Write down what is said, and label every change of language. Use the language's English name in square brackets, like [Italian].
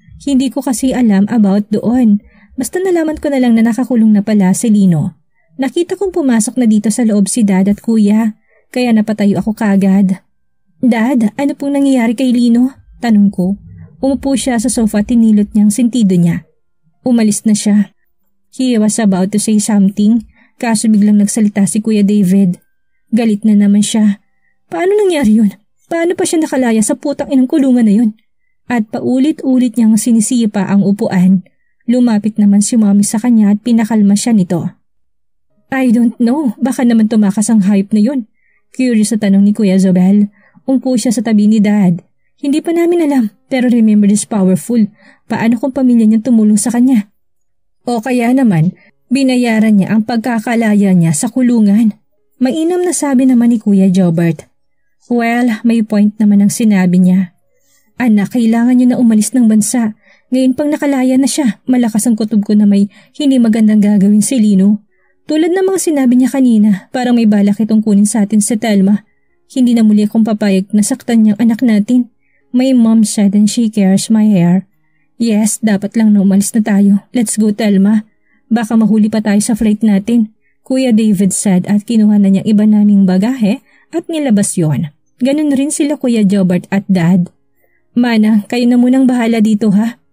[Filipino] Hindi ko kasi alam about doon. Basta nalaman ko na lang na nakakulong na pala si Lino. Nakita kong pumasok na dito sa loob si Dad at kuya, kaya napatayo ako kagad. Dad, ano pong nangyayari kay Lino? Tanong ko. Umupo siya sa sofa at tinilot niyang sentido niya. Umalis na siya. [English] He was about to say something, [Filipino] kaso biglang nagsalita si Kuya David. Galit na naman siya. Paano nangyari yun? Paano pa siya nakalaya sa putang inang kulungan na yun? At paulit-ulit niyang sinisipa ang upuan. Lumapit naman si Mommy sa kanya at pinakalma siya nito. [English] I don't know, [Filipino] baka naman tumakas ang hype na yun. Curious sa tanong ni Kuya Zobel. Umpo siya sa tabi ni Dad. Hindi pa namin alam, pero remember this powerful. Paano kung pamilya niya tumulong sa kanya? O kaya naman, binayaran niya ang pagkakalaya niya sa kulungan. Mainam na sabi naman ni Kuya Jobert. Well, may point naman ang sinabi niya. Anak, kailangan niyo na umalis ng bansa. Ngayon pang nakalaya na siya, malakas ang kutob ko na may hindi magandang gagawin si Lino. Tulad ng mga sinabi niya kanina, parang may balak itong kunin sa atin si Telma. Hindi na muli akong papayag na saktan niyang anak natin. [English] My mom said and she cares my hair. [Filipino] Yes, dapat lang na umalis na tayo. [English] Let's go, [Filipino] Telma. Baka mahuli pa tayo sa flight natin. Kuya David said at kinuha na niya iba naming bagahe at nilabas yon. Ganun rin sila Kuya Jobert at Dad. Mana, kayo na munang bahala dito ha.